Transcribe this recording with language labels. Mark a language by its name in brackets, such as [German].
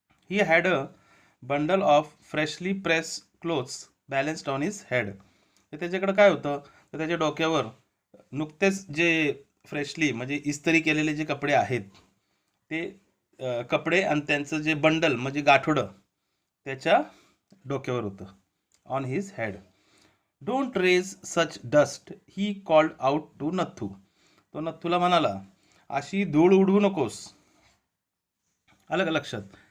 [English] He had a bundle of freshly press clothes balanced on his head. [Marathi] तर त्याच्याकडे काय होतं, तर त्याच्या डोक्यावर नुकतेच जे फ्रेशली म्हणजे इस्त्री केलेले जे कपडे आहेत ते कपडे आणि त्यांचं जे बंडल म्हणजे गाठोडं त्याच्या डोक्यावर होतं, [English] On his head. Don't raise such dust he called out to Nathu. [Marathi] तो नथूला म्हणाला, अशी धूळ उडवू नकोस. आलं का लक्षात?